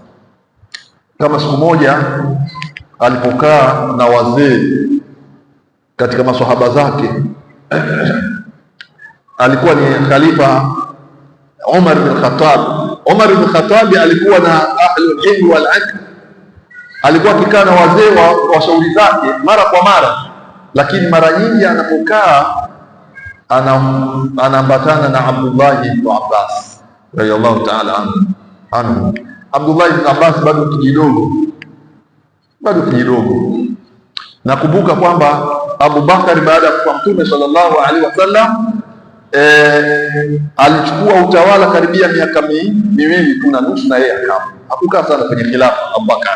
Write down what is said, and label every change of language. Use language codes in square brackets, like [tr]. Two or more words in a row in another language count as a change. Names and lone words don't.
[sw] Kama siku moja alipokaa na wazee katika maswahaba zake alikuwa ni khalifa Umar bin Khattab. Umar bin Khattab alikuwa na [ar] أهل العلم والعقل, [sw] alikuwa akikaa na wazee wa shauri zake mara kwa mara, lakini mara nyingi anapokaa anaambatana na Abdullah ibn Abbas [ar] رضي الله تعالى عنه. [sw] Abdullah ibn Abbas bado kidogo. Nakumbuka kwamba Abu Bakar baada ya kufa Mtume [ar] صلى الله عليه وسلم [sw] alichukua utawala karibia miaka miwili tu na nusu, na yeye hakukaa sana kwenye khilafa Abu Bakar.